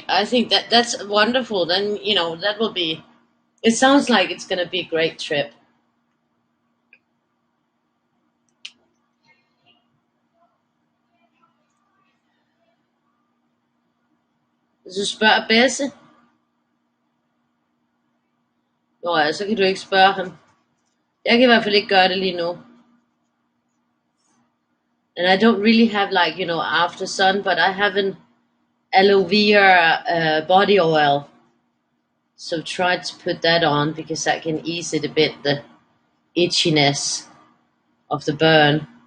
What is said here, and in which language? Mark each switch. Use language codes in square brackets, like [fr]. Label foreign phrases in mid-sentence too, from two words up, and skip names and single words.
[en] I think that's wonderful. Then, that will be, it sounds like it's going to be a great trip. [da] Hvis du spørger Besse, nå ja, så kan du ikke spørge ham. Jeg kan i hvert fald ikke gøre det lige nu. [en] And I don't really have like, after sun, but I have an aloe vera body oil. So try to put that on because that can ease it a bit, the itchiness of the burn.